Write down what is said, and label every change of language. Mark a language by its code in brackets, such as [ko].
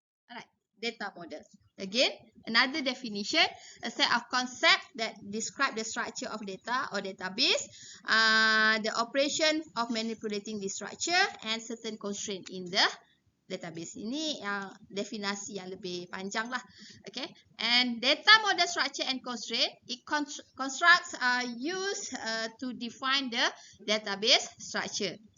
[en] Alright, data model. Again, another definition, a set of concepts that describe the structure of data or database, the operation of manipulating the structure, and certain constraint in the database. [ms] Ini yang definasi yang lebih panjang lah. [en] Okay, and data model structure and constraint, it constructs are used to define the database structure.